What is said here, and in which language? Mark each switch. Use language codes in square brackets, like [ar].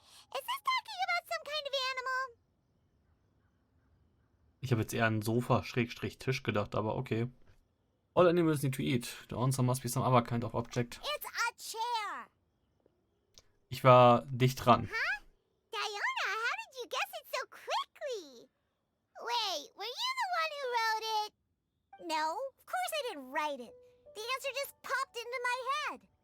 [en] Is this talking about some kind of animal? [de] Ich habe jetzt eher an Sofa-Tisch gedacht, aber okay. [en] All animals need to eat. The answer must be some other kind of object. It's a chair. [de] Ich war dicht dran. Huh? [en] Diona, how did you guess it so quickly? Wait, were you the one who wrote it? No, of course I didn't write it. The answer just popped into my head.